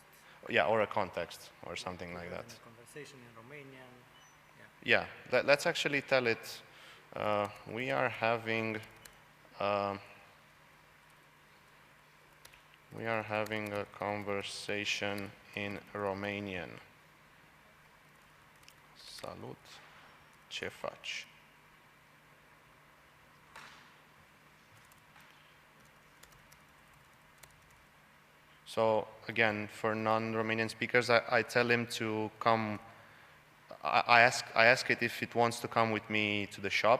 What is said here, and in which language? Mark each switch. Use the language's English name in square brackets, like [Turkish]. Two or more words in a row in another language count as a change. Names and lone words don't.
[English] Yeah, or a context or something like that. Conversation in Romanian. Yeah, let's actually tell it we are having a conversation in Romanian. [Romanian] Salut, ce faci? [English] So again, for non-Romanian speakers, I tell him to come. I ask it if it wants to come with me to the shop.